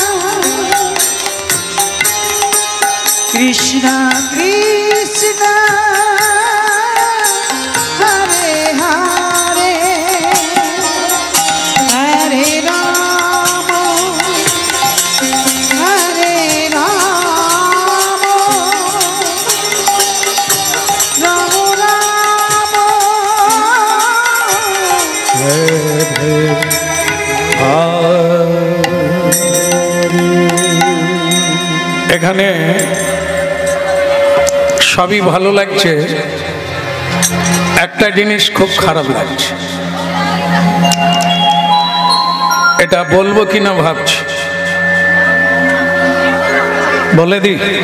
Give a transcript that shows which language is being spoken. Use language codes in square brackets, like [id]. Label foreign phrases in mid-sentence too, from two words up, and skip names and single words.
[sa] कृष्ण कृष्ण हरे हरे हरे राम हरे राम राम राम [bn] এখানে সবই ভালো লাগছে, একটা জিনিস খুব খারাপ লাগছে, এটা বলবো কিনা ভাবছি, বলে দি।